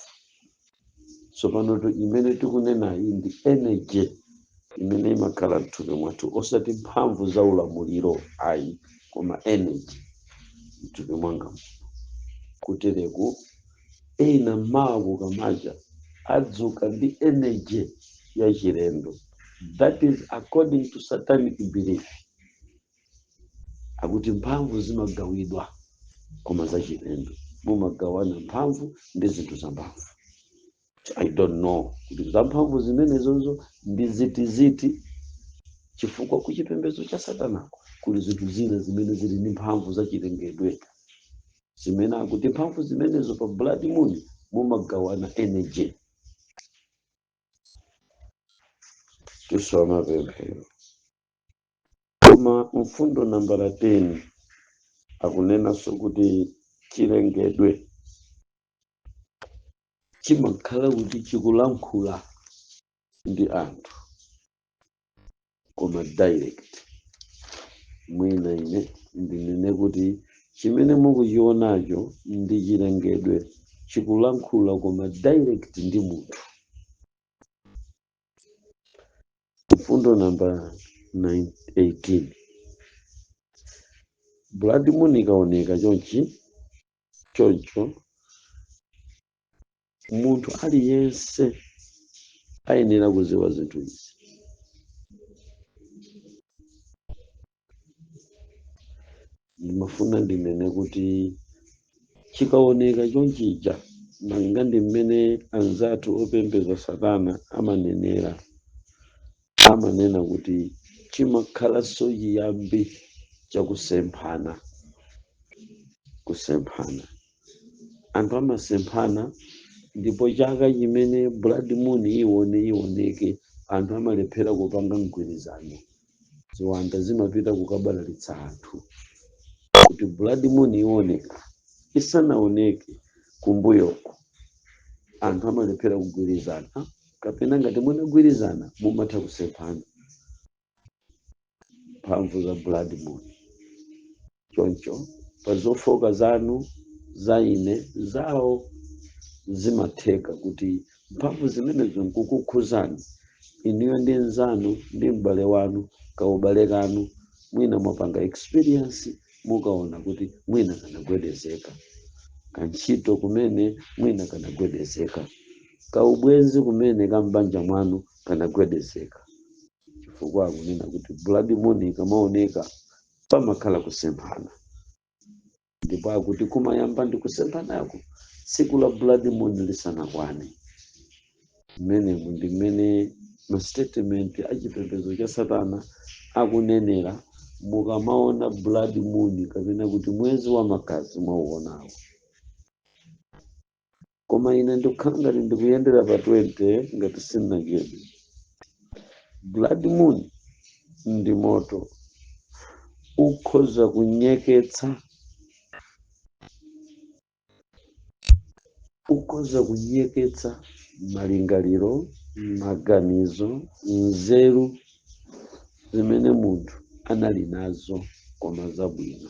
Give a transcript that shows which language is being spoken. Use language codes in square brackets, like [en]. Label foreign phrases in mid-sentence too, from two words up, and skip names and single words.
[ny] So panoto imene tikunena iyi ndi energy imene imakhala mthupi mwathu, osati mphamvu za ulamuliro ayi, koma energy mthupi mwanga. kutereku ena mawu kamaja adzuka ndi energy ya chilendo. [en] That is according to satanic belief. [ny] Akuti mphamvu zimagawidwa koma za chilendo, mumagawana mphamvu ndi zinthu za mphamvu. [en] I don't know [ny] kuti za mphamvu zimenezozo ndi ziti chifukwa kuchipembedzo cha satanako kuli zinthu zina zimene zili ndi mphamvu za chilengedwe, zimene akuti mphamvu zimenezo pa [en] blood moon [ny] mumagawana energy. Tusoma pemphero. Koma mfundo nambala 10 akunenanso kuti chilengedwe chimakhala kuti chikulankhula ndi anthu koma direct. Mwina ine ndinene kuti chimene mukuchionacho ndi chilengedwe chikulankhula koma direct ndi munthu. Mfundo namba 18. Blood moon ikaoneka choncho munthu aliyense ayenera kuziwa zinthu izi. Ndimafuna ndinene kuti chikaoneka chonchija malinga ndi mmene anzathu opembedza satana amanenera, amanena kuti chimakhalanso chiyambi chakusemphana. Anthu amasemphana ndipo chaka chimene [en] blood moon [ny] ioneke anthu amalephera kupanga mgwirizano. Ziwanda zimapita kukabalalitsa anthu. Kuti [en] blood moon [ny] ioneka isanaoneke kumbuyoko anthu amalephera kugwirizana, kapena ngati munagwirizana mumatha kusemphana. Mphamvu za [en] blood moon [ny] choncho pa zofoka zanu za ine zawo zimatheka kuti mphamvu zimenezo nkukukhuzani iniyo ndi nzanu ndi m'bale wanu kaubale kanu, mwina mwapanga experience mukaona kuti mwina kanagwedezeka, kantchito kumene mwina kanagwedezeka, kaubwenzi kumene kambanja mwanu kanagwedezeka. Chifukwa akunena kuti [en] blood moon [ny] ikamaoneka pamakhala kusemphana, ndipo akuti kumayamba ndi kusemphanako tsiku la [en] blood moon [ny] lisanakwane. Mmenemu ndi mmene ma statement achipembedzo cha satana akunenera mukamaona [en] blood moon [ny] kapena kuti mwezi wa magazi mwauonawo. Koma ine ndikukhala ngati ndikuyendera pa 20 ngati sindinachedwe. [en] Blood moon [ny] ndi moto ukhoza kunyeketsa malingaliro, maganizo, nzeru zimene munthu anali nazo koma zabwino.